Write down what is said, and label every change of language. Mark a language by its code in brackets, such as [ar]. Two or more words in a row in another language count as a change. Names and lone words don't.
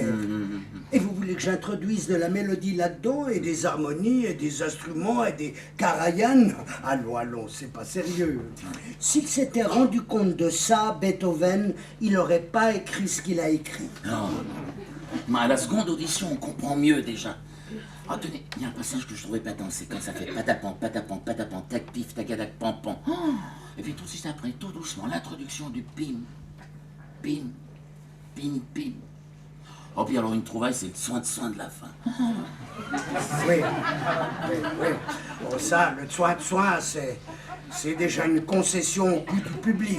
[fr] Et vous voulez que j'introduise de la mélodie là-dedans et des harmonies et des instruments et des karajan? Allons, allons, c'est pas sérieux. S'il s'était rendu compte de ça, Beethoven, il aurait pas écrit ce qu'il a écrit. Non, mais à la seconde audition, on comprend mieux déjà. Oh, tenez, il y a un passage que je trouvais patent, c'est quand ça fait patapant, patapant, patapant, tac, pif, tagadac, pampan. Oh, et puis tout de suite après, tout doucement, l'introduction du pim, pim, pim, pim. Oh, puis alors une trouvaille, c'est le soin de la fin. Oui, oui, oui. Bon, ça, le soin, c'est déjà une concession au goût du public.